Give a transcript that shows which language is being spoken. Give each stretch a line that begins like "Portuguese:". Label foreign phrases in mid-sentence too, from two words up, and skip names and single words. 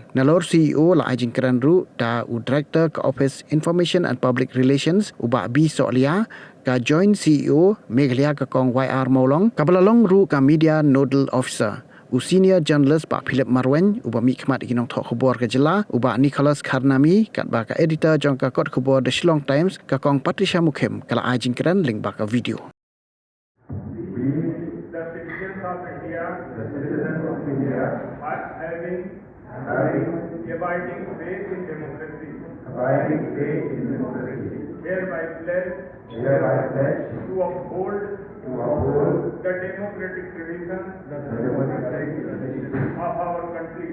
Khasi: Nalor CEO la ajing keran ru da u Director ka Office Information and Public Relations u ba B Solia ka
English: Joint CEO
Khasi: Meghalaya ka kong YR Maulong ka balalong ru ka
English: Media Nodal Officer
Khasi: u
English: Senior Journalist
Khasi: Pak Philip Marwen u ba mi khmat ki Nongthoh Khubor ka jela u ba Nicholas Kharnami kat ba ka editor jong ka kot Khubor The Shillong Times ka kong Patricia Mukhem kala ajing keran link ba ka video.
English: The citizens of India are having abiding faith in democracy. Hereby pledge to uphold the democratic traditions of our country